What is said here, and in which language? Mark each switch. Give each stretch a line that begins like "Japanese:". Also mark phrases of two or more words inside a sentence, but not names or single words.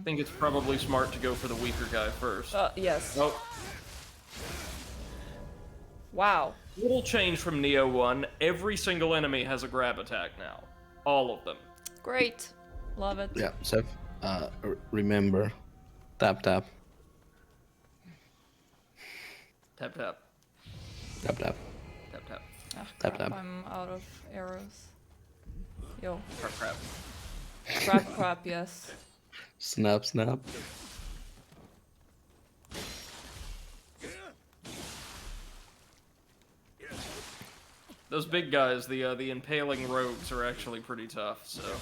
English: I think it's probably smart to go for the weaker guy first. Yes. Oh, Wow. little change from Nioh 1. Every single enemy has a grab attack now. All of them. Great. Love it. Yeah, Seth, remember, tap tap. Tap tap. Tap tap. Tap tap. Ah, Tap, crap, tap. I'm out of arrows. Yo. Crap crap. Crap, yes. Snap snap. Those big guys, the impaling rogues, are actually pretty tough, so...